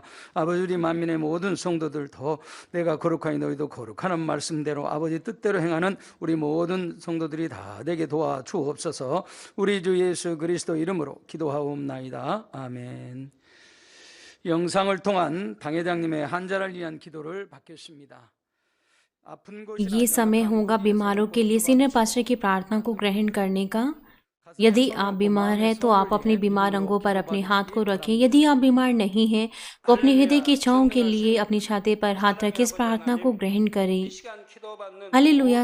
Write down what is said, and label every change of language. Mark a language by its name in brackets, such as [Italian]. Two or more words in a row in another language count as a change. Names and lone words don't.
[Korean] 아버지, 우리 만민의 모든 성도들 더 내가 거룩하니 너희도 거룩하는 말씀대로 아버지 뜻대로 행하는 우리 모든 성도들이 다 되게 도와 주옵소서. 우리 주 예수 그리스도 이름으로 기도하옵나이다. 아멘. 영상을 통한 당회장님의 환자를 위한 기도를 받겠습니다. 아픈 [Hindi] ये समय होगा बीमारों के लिए [English] senior pastor [Hindi] की प्रार्थना को ग्रहण करने का। यदि आप बीमार हैं तो आप अपने बीमार अंगों पर अपने हाथ को रखें। यदि आप बीमार नहीं हैं तो अपने हृदय की इच्छाओं के लिए अपनी छाती पर हाथ रखें। इस प्रार्थना को ग्रहण करें। हालेलुया।